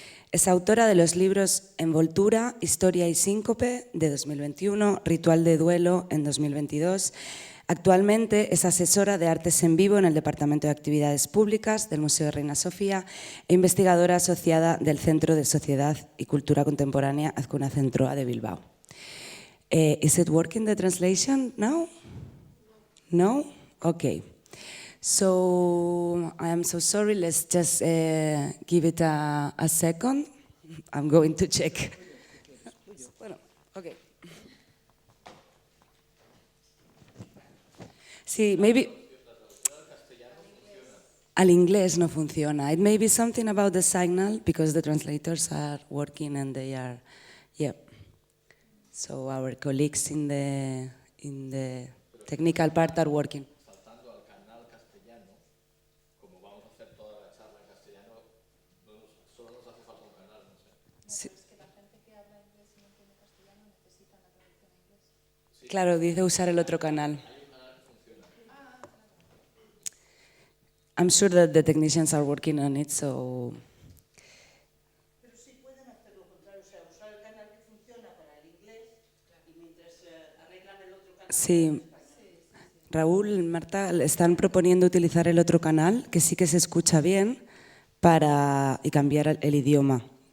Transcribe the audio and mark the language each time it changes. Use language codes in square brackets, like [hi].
[es] Es autora de los libros Envoltura, Historia y Síncope, de 2021, Ritual de Duelo, en 2022. Actualmente es asesora de artes en vivo en el Departamento de Actividades Públicas del Museo de Reina Sofía e investigadora asociada del Centro de Sociedad y Cultura Contemporánea Azcuna Centroa de Bilbao. [en] Is it working, the translation now? No? Okay. So I am so sorry, let's just give it a second. I'm going to check. [es] Bueno, [en] okay. [es] Sí, [en] maybe... [es] Al inglés no funciona. [en] It may be something about the signal because the translators are working and they are, yeah. So our colleagues in the technical part are working. [es] Saltando al canal castellano, como vamos a hacer toda la charla en castellano, solo nos hace falta un canal, no sé. Sí. Es que la gente que habla inglés y no entiende castellano necesita la traducción a inglés. Sí, Claro, dice usar el otro canal. hay un canal que funciona. [en] I'm sure that the technicians are working on it, so... [es] Pero sí pueden hacer lo contrario, o sea, usar el canal que funciona para el inglés y mientras arreglan el otro canal. Sí. Raúl, Marta, están proponiendo utilizar el otro canal, que sí que se escucha bien, y cambiar el idioma.